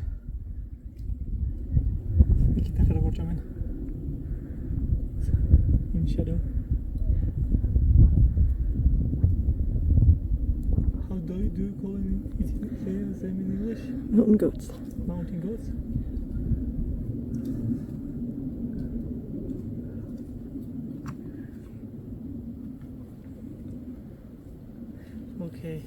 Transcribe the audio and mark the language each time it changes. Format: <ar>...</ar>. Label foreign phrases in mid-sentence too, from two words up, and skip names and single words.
<ka>იქით ახლა როგორ ჩამენ?</ka> <en>In shadow. do you call it in English? Mountain goats. Mountain goats? Okay.</en>